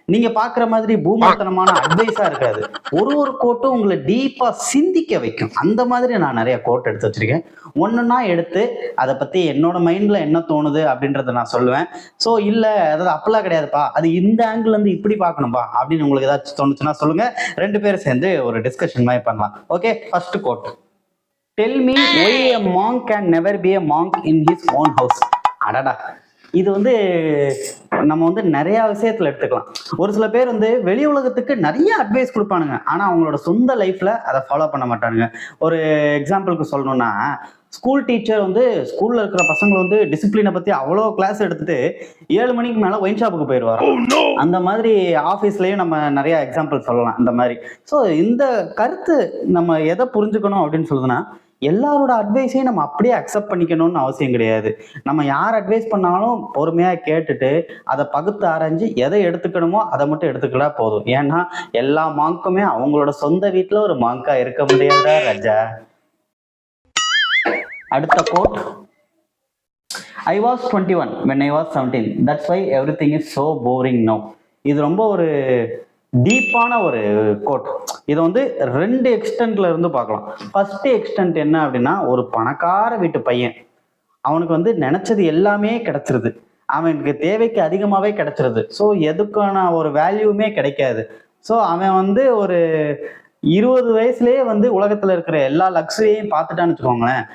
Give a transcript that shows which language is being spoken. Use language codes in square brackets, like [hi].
[ta] நீங்க பாக்குற மாதிரி பூமர்த்தனமான அட்வைஸா இருக்காது. ஒரு கோட்டும் உங்களை டீப்பா சிந்திக்க வைக்கும். அந்த மாதிரி நான் நிறைய கோட் எடுத்து வச்சிருக்கேன். ஒன்னொன்னா எடுத்து அதை பத்தி என்னோட மைண்ட்ல என்ன தோணுது அப்படின்றத நான் சொல்லுவேன். ஸோ இல்ல அதாவது அப்பெல்லாம் கிடையாதுப்பா, அது இந்த ஆங்கிள் இருந்து இப்படி பார்க்கணும்பா அப்படின்னு உங்களுக்கு ஏதாச்சும் தோணுச்சுன்னா சொல்லுங்க. ரெண்டு பேரும் சேர்ந்து ஒரு டிஸ்கஷன் மாதிரி பண்ணலாம். [en] Okay, first quote. Tell me why a monk can never be a monk in his own house. [ta] அடடா, இது நம்ம நிறைய விஷயத்துல எடுத்துக்கலாம். ஒரு சில பேர் வெளி உலகத்துக்கு நிறைய அட்வைஸ் கொடுப்பானுங்க, ஆனா அவங்களோட சொந்த லைஃப்ல அதை ஃபாலோ பண்ண மாட்டானுங்க. ஒரு எக்ஸாம்பிளுக்கு சொல்லணும்னா, ஸ்கூல் டீச்சர் ஸ்கூல்ல இருக்கிற பசங்களை டிசிப்ளினை பத்தி அவ்வளோ கிளாஸ் எடுத்துட்டு 7 மணிக்கு மேல ஒயின் ஷாப்புக்கு போயிடுவாரு. அந்த மாதிரி ஆஃபீஸ்லயும் நம்ம நிறைய எக்ஸாம்பிள் சொல்லலாம் இந்த மாதிரி. ஸோ இந்த கருத்து நம்ம எதை புரிஞ்சுக்கணும் அப்படின்னு சொல்லுதுன்னா, எல்லாரோட அட்வைஸையும் நம்ம அப்படியே அக்செப்ட் பண்ணிக்கணும்னு அவசியம் கிடையாது. நம்ம யார் அட்வைஸ் பண்ணாலும் பொறுமையா கேட்டுட்டு அதை பகுத்து ஆராய்ஞ்சு எதை எடுத்துக்கணுமோ அதை மட்டும் எடுத்துக்கிட்டா போதும். ஏன்னா எல்லா மாங்க்குமே அவங்களோட சொந்த வீட்டுல ஒரு மாங்கா இருக்க முடியாதா ராஜா. [en] அடுத்த quote. I was 21 when I was 17. That's why everything is so boring now. [ta] இது ரொம்ப ஒரு டீப்பான ஒரு கோட். இதை ரெண்டு எக்ஸ்டென்ட்ல இருந்து பார்க்கலாம். ஃபர்ஸ்ட் எக்ஸ்டென்ட் என்ன அப்படின்னா, ஒரு பணக்கார வீட்டு பையன், அவனுக்கு நினைச்சது எல்லாமே கிடைச்சிருது, அவனுக்கு தேவைக்கு அதிகமாவே கிடைச்சிருது. ஸோ எதுக்கான ஒரு வேல்யூமே கிடைக்காது. ஸோ அவன் ஒரு 20 வயசுலயே உலகத்துல இருக்கிற எல்லா லக்ஸரியையும் பார்த்துட்டான்னு வச்சுக்கோங்களேன்.